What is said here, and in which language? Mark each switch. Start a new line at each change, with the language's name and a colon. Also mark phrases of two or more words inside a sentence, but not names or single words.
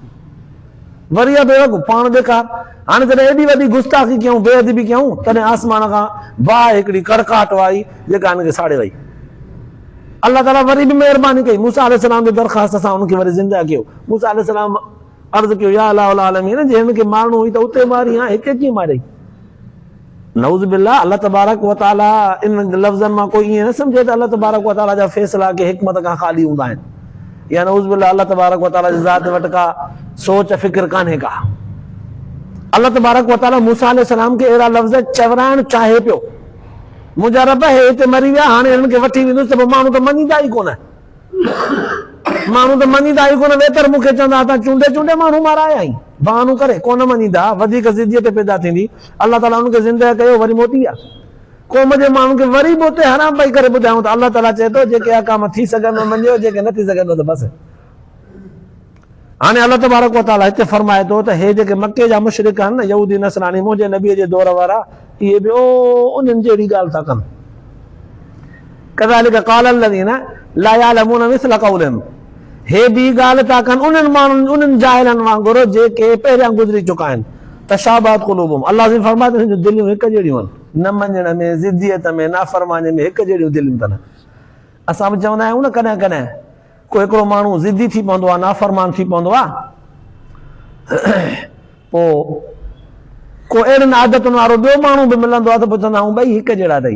Sindhi: वरी आहे बेवकूफ़, पाण ॾेखार। हाणे जॾहिं एॾी वॾी गुस्ताखी कयूं, बेअदबी कयूं, तॾहिं आसमान खां बाहि हिकिड़ी कड़काहट आई जेका हिनखे साड़े वई। अल्लाह ताला वरी बि महिरबानी कई, मूसा अलैहिस्सलाम जी दरख़्वास्त सां हुनखे वरी ज़िंदा कयो। मूसा अलैहिस्सलाम अर्ज़ु कयो, या अलाह आलमीन, जे हिनखे मारणो हुई त उते मारी, हां हिते कीअं मारियई?
Arabic: نعوذ بالله. الله تبارك وتعالى
Sindhi: इन लफ़्ज़नि मां कोई ईअं न सम्झे त
Arabic: الله تبارك وتعالى
Sindhi: जा फ़ैसिला के हिकमत खां ख़ाली हूंदा आहिनि, या
Arabic: نعوذ بالله الله تبارك وتعالى
Sindhi: जी ज़ात वटि का सोच फ़िक्र कान्हे का।
Arabic: الله تبارك وتعالى
Sindhi: मूसा अलैहिस्सलाम खे अहिड़ा लफ़्ज़ चवराइण चाहे पियो, मुंहिंजा रब हे हिते मरी विया, हाणे हिननि खे वठी वेंदुसि त पोइ माण्हू त मञींदा ई कोन, माण्हू त मञींदा ई कोन। वेतर मूंखे चवंदा तव्हां चूंडे चूंडे माण्हू माराया आहिनि, बहानो करे कोन मञींदा, वधीक ज़िद्दियत पैदा थींदी। अल्लाह ताला हुनखे ज़िंदा कयो, वरी मोटी विया। क़ौम जे माण्हुनि खे वरी बि उते हराम पई करे ॿुधायूं त अल्लाह ताला चए थो जेके अहकाम थी सघंदो मञियो, जेके न थी सघंदो त बसि। हाणे
Arabic: الله تبارك وتعالى
Sindhi: हिते फरमाए थो त हे जेके मके जा मुशरिक आहिनि, यहूदी नसरानी, मुंहिंजे नबीअ जे दौर वारा, इहे ॿियो उन्हनि जहिड़ी ॻाल्हि था कनि।
Arabic: كذلك قال الذين لا يعلمون مثل قولهم.
Sindhi: हे बि ॻाल्हि था कनि उन्हनि माण्हुनि, उन्हनि जाहिलनि वांगुरु जेके पहिरियां गुज़री चुका आहिनि।
Arabic: تشابهت قلوبهم.
Sindhi: अल्लाह जी फरमाए थो जो दिलियूं हिकु जहिड़ियूं आहिनि, न मञण में, ज़िद्दियत में, नाफ़रमानी में हिकु जहिड़ियूं दिलियूं अथनि। असां बि चवंदा आहियूं न कॾहिं कॾहिं को हिकिड़ो माण्हू ज़िद्दी थी पवंदो आहे, नाफ़रमान थी पवंदो आहे, पोइ को अहिड़ियुनि आदतुनि वारो ॿियो माण्हू बि मिलंदो आहे त पोइ चवंदा आहियूं ॿई हिकु जहिड़ा अथई।